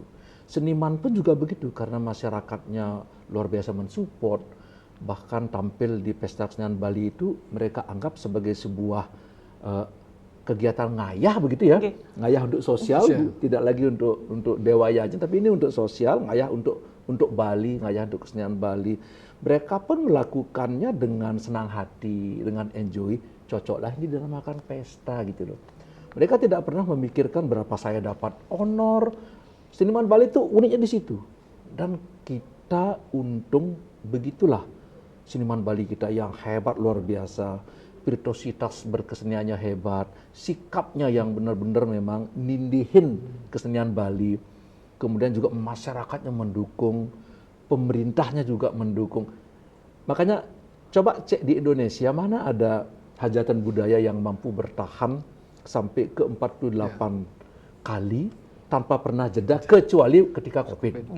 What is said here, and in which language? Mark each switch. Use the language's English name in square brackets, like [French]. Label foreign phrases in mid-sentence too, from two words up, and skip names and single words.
[Indonesian] Seniman pun juga begitu, karena masyarakatnya luar biasa mensupport, bahkan tampil di Pesta Kesenian Bali itu mereka anggap sebagai sebuah kegiatan ngayah begitu ya. Okay. Ngayah untuk sosial, tidak lagi untuk dewaya aja, tapi ini untuk sosial, ngayah untuk Bali, ngayah untuk kesenian Bali. Mereka pun melakukannya dengan senang hati, dengan enjoy. Cocoklah ini dinamakan pesta gitu loh. Mereka tidak pernah memikirkan berapa saya dapat honor. Seniman Bali itu uniknya di situ. Dan kita untung begitulah seniman Bali kita yang hebat luar biasa. Virtuositas berkeseniannya hebat. Sikapnya yang benar-benar memang nindihin kesenian Bali. Kemudian juga masyarakatnya mendukung. Pemerintahnya juga mendukung. Makanya coba cek di Indonesia mana ada hajatan budaya yang mampu bertahan sampai ke 48 kali tanpa pernah jeda kecuali ketika COVID.